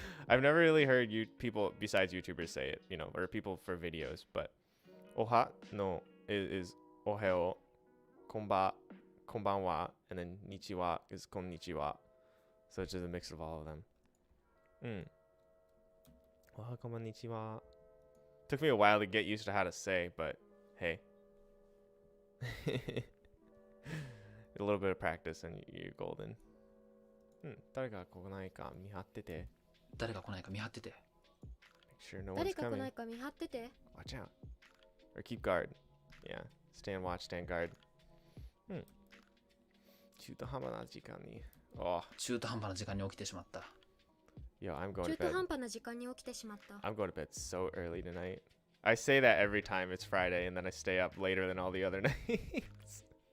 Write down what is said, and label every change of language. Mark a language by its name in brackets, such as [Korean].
[English] I've never really heard people besides YouTubers say it, you know, or people for videos, but Oha no is Ohio, konbanwa, and then nichiwa is konnichiwa. So it's just a mix of all of them. Oha konbannichiwa. Took me a while to get used to how to say, but hey. A little bit of practice and you're golden. [Japanese] 誰が来ないか見張ってて。誰が来ないか見張ってて。 [English] Make sure no one's coming. Watch out. Or keep guard. Yeah. Stand watch, stand guard. [Japanese] 中途半端な時間に。Oh. 中途半端な時間に起きてしまった。 [English] Yo, I'm going to bed. [Japanese] 中途半端な時間に起きてしまった。 [English] I'm going to bed so early tonight. I say that every time it's Friday, and then I stay up later than all the other nights.